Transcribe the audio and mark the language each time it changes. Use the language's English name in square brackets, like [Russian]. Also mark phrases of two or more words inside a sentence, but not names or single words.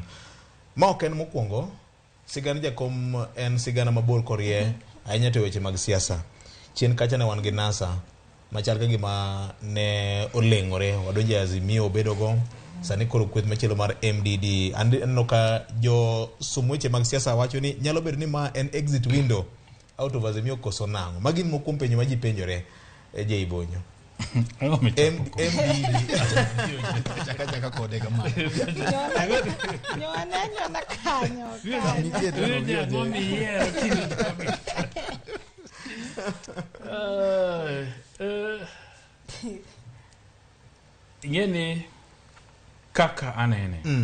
[Luo (Kenya and Tanzania)] Ma ok en mokwongo, sigana jakom en sigana mabor korie ahinya to weche mag siasa. Chien kacha ne wan gi NASA machal ka gima ne oleng'ore wadonje Azimio obedogo sani koro kweth machielo mar MDD. Aneno ka jo sumweche mag siasa wacho ni nyalo bedo ni ma en [English] exit window out of Azimio [Luo (Kenya and Tanzania)] koso nang'o. Magi moko penjo ma ji penjore je ibonyo. MDD chaka kode kama. Nyona kanyo. Ngene kaka anene.